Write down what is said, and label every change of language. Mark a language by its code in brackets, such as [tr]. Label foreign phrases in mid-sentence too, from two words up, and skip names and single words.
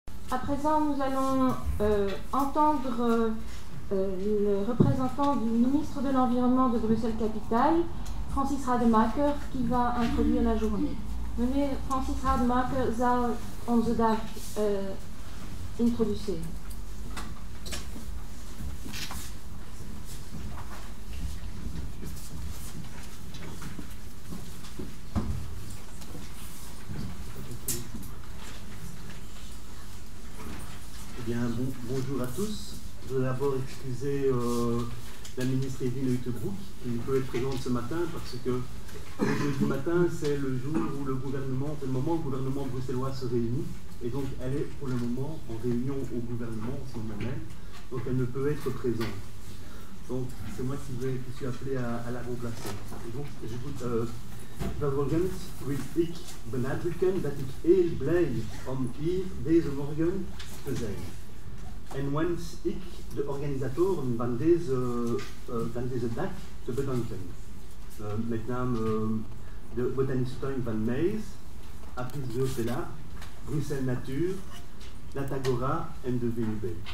[fr] À présent, nous allons entendre le représentant du ministre de l'Environnement de Bruxelles-Capitale, Francis Rademacher, qui va introduire la journée. [nl] Meneer Francis Rademacher zal onze dag introduceren. [fr] Bonjour à tous. Je veux d'abord excuser la ministre Evelyne Uyttebroek qui ne peut être présente ce matin parce que le jeudi matin, c'est le jour où le moment où le gouvernement bruxellois se réunit. Et donc, elle est pour le moment en réunion au gouvernement en ce moment même. Donc, elle ne peut être présente. Donc, c'est moi qui suis appelé à la remplacer. Et donc, j'écoute. [nl] Vervolgens wil ik benadrukken dat ik heel blij om hier deze morgen te zijn. En wens ik de organisatoren van deze dag te bedanken. Met name de Botanische Tuin van Meijs, Apis Geotella, Bruxelles Natuur, Latagora en de VUB.